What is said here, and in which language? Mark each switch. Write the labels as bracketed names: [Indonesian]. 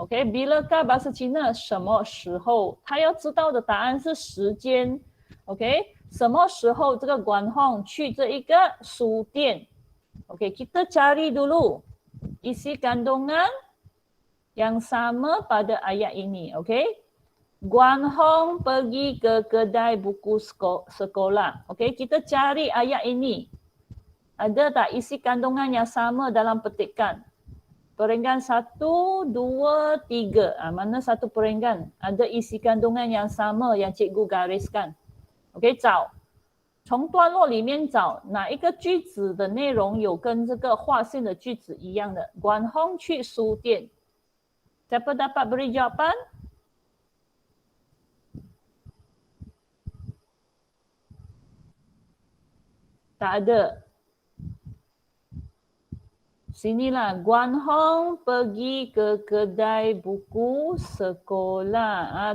[Malay] OK， bilakah bahasa Cina [Chinese] 什么时候？他要知道的答案是时间。 [Malay] OK， [Chinese] 什么时候这个管控去这一个书店 [Malay] ？OK， kita cari dulu isi kandungan yang sama pada ayat ini. OK， Guan Hong pergi ke kedai buku sekolah. OK， kita cari ayat ini. Ada tak isi kandungan yang sama dalam petikan? Perenggan 1, 2, 3. Mana satu perenggan? Ada isi kandungan yang sama yang cikgu gariskan. OK， [Chinese] 找。从段落里面找哪一个句子的内容有跟这个划线的句子一样的。 Guan Hong 去书店。 [Malay] Siapa dapat beri jawapan? Tak ada. Sinilah, Guan Hong pergi ke kedai buku sekolah.